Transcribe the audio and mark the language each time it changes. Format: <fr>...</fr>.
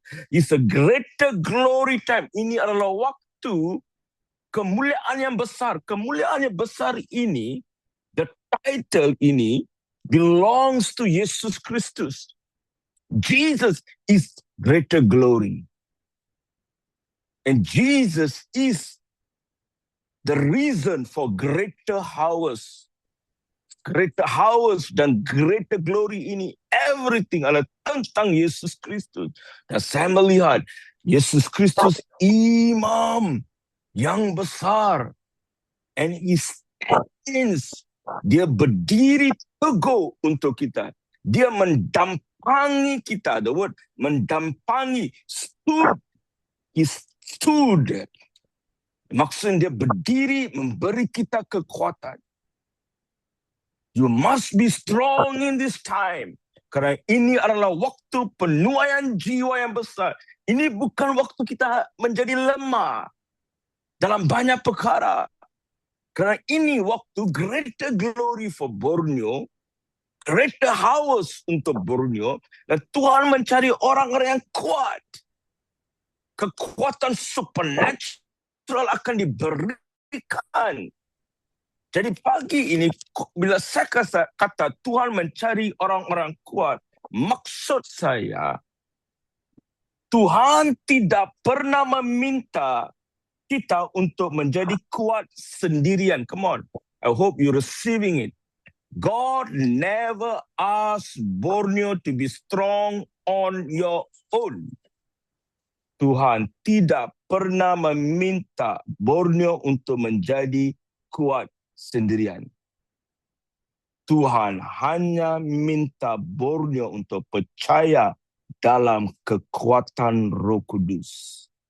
<en>It's a greater glory time.</en> <ms>Ini adalah waktu kemuliaan yang besar. Kemuliaan yang besar ini,</ms> <en>the title</en> <ms>ini,</ms> <en>belongs to</en> <ms>Yesus Kristus.</ms> <en>Jesus is greater glory. And Jesus is the reason for greater hours. Greater hours</en> <ms>dan</ms> <en>greater glory</en> <ms>ini,</ms> <en>everything</en> <ms>adalah tentang Yesus Kristus. Dan saya melihat Yesus Kristus imam yang besar,</ms> <en>and he stands,</en> <ms>dia berdiri teguh untuk kita. Dia mendampangi kita.</ms> <en>The word</en> <ms>mendampangi,</ms> <en>stood. He stood.</en> <ms>Maksudnya dia berdiri memberi kita kekuatan.</ms> <en>You must be strong in this time.</en> <ms>Kerana ini adalah waktu penuaian jiwa yang besar. Ini bukan waktu kita menjadi lemah dalam banyak perkara. Kerana ini waktu</ms> <en>greater glory for Borneo, greater hours</en> <ms>untuk Borneo, dan Tuhan mencari orang-orang yang kuat. Kekuatan supernatural akan diberikan. Jadi pagi ini, bila saya kata Tuhan mencari orang-orang kuat, maksud saya, Tuhan tidak pernah meminta kita untuk menjadi kuat sendirian.</ms> <en>Come on, I hope you're receiving it. God never asked Borneo to be strong on your own.</en> <ms>Tuhan tidak pernah meminta Borneo untuk menjadi kuat sendirian. Tuhan hanya minta Borneo untuk percaya dalam kekuatan Roh Kudus.</ms>